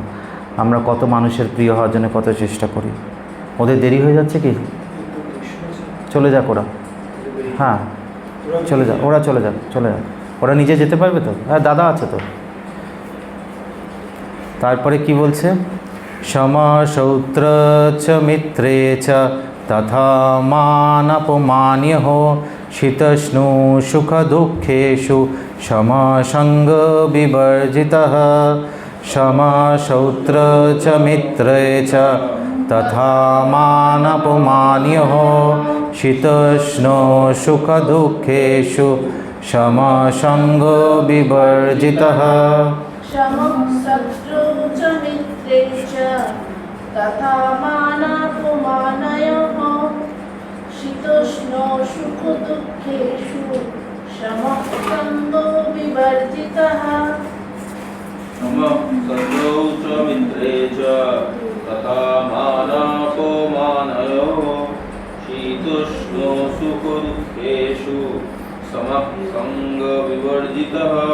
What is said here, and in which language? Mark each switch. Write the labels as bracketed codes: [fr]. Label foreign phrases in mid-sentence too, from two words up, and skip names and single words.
[bn] আমরা কত মানুষের প্রিয় হওয়ার জন্য কত চেষ্টা করি। ওদের দেরি হয়ে যাচ্ছে কি? চলে যাক ওরা। হ্যাঁ চলে যাক, ওরা চলে যাক, চলে যাক। ওরা নিজে যেতে পারবে তো? হ্যাঁ দাদা আছে তো। তারপরে কি বলছে? [sa] সমশৌত্র চ মিত্রে চ তথা মানপমান্যঃ শীতষ্ণু সুখ দুঃখেষু সমসঙ্গ বিবর্জিতঃ। সমশৌত্র চ মিত্রে চ তথা মানপমান্যঃ শীতষ্ণু সুখ দুঃখেষু সমসঙ্গ বিবর্জিতঃ। समं शत्रौ च मित्रे च तथा मानापमानयोः शीतोष्णौ सुखदुःखेषु समः सङ्गो विवर्जितः। शत्रौ च मित्रे च तथा मानापमानयोः शीतोष्णो सुखदुःखेषु समः सङ्गविवर्जितः।